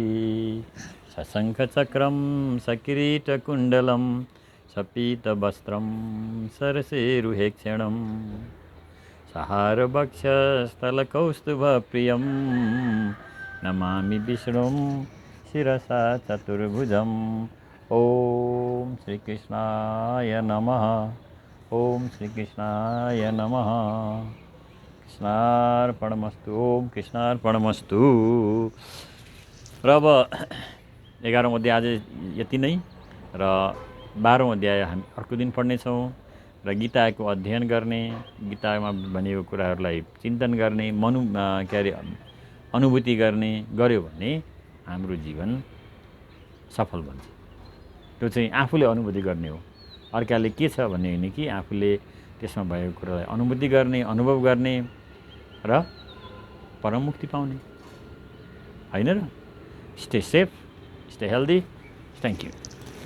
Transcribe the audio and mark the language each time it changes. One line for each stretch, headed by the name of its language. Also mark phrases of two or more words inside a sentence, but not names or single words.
Sanskrit: सशङ्ख चक्रं सकिरीटकुण्डलं सपीतवस्त्रं सरसेरुहेक्षणं सहारवक्षस्थलकौस्तुभप्रियं नमामि विष्णुं शिरसा चतुर्भुजम्। ॐ श्रीकृष्णाय नमः। ॐ श्रीकृष्णाय नमः। कृष्णार्पणमस्तु। ॐ कृष्णार्पणमस्तु।
Nepali: र अब 11औं अध्याय आज यति नै र 12औं अध्याय हामी अर्को दिन पढ्नेछौँ र गीताको अध्ययन गर्ने, गीतामा भनेको कुराहरूलाई चिन्तन गर्ने, अनुभूति गर्ने गर्यो भने हाम्रो जीवन सफल बन्छ। त्यो चाहिँ आफूले अनुभूति गर्ने हो। अर्काले के छ भन्ने होइन कि आफूले त्यसमा भएको कुरालाई अनुभूति गर्ने, अनुभव गर्ने र परममुक्ति पाउने होइन र।
English: Stay safe, stay healthy. Thank you.